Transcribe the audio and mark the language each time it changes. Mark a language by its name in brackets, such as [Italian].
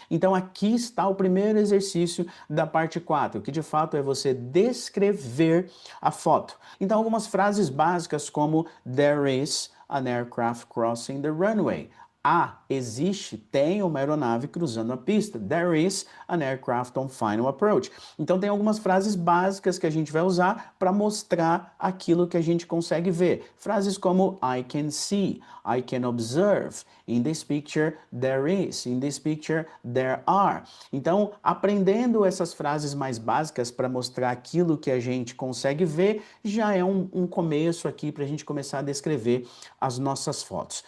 [Portuguese] Então, aqui está o primeiro exercício da parte 4, que de fato é você descrever a foto. Então, algumas frases básicas como [English] There is an aircraft crossing the runway. [Portuguese] Existe, tem uma aeronave cruzando a pista. [English] There is an aircraft on final approach. [Portuguese] Então tem algumas frases básicas que a gente vai usar para mostrar aquilo que a gente consegue ver. Frases como [English] I can see, I can observe, in this picture there is, in this picture there are. [Portuguese] Então, aprendendo essas frases mais básicas para mostrar aquilo que a gente consegue ver, já é um começo aqui para a gente começar a descrever as nossas fotos.